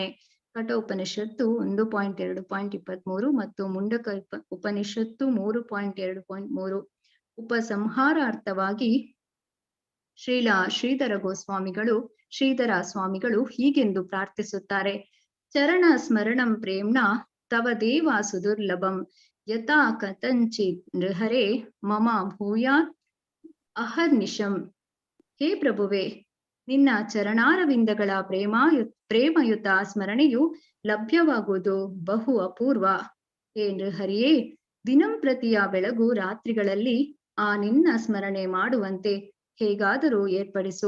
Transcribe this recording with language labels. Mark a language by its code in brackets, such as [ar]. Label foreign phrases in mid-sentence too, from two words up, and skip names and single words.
[kn] ಕಠೋಪನಿಷತ್ತು 1.2.23 ಮತ್ತು ಮುಂಡಕ ಉಪನಿಷತ್ತು 3.2.3. ಉಪಸಂಹಾರಾರ್ಥವಾಗಿ ಶ್ರೀಧರ ಸ್ವಾಮಿಗಳು ಹೀಗೆಂದು ಪ್ರಾರ್ಥಿಸುತ್ತಾರೆ. [sa] ಚರಣ ಸ್ಮರಣಂ ಪ್ರೇಮ್ಣ ತವ ದೇವ ಸುದುರ್ಲಭಂ ಯಥಾ ಕಥಂಚಿತ್ ನೃಹರೇ ಮಮ ಭೂಯಾತ್ ಅಹರ್ನಿಶಂ. [kn] ಹೇ ಪ್ರಭುವೆ, ನಿನ್ನ ಚರಣಾರವಿಂದಗಳ ಪ್ರೇಮಯುತ ಸ್ಮರಣೆಯು ಲಭ್ಯವಾಗುವುದು ಬಹು ಅಪೂರ್ವ. ಹೇ ನೃಹರಿಯೇ, ದಿನಂಪ್ರತಿಯ ಬೆಳಗು ರಾತ್ರಿಗಳಲ್ಲಿ ಆ ನಿನ್ನ ಸ್ಮರಣೆ ಮಾಡುವಂತೆ ಹೇಗಾದರೂ ಏರ್ಪಡಿಸು.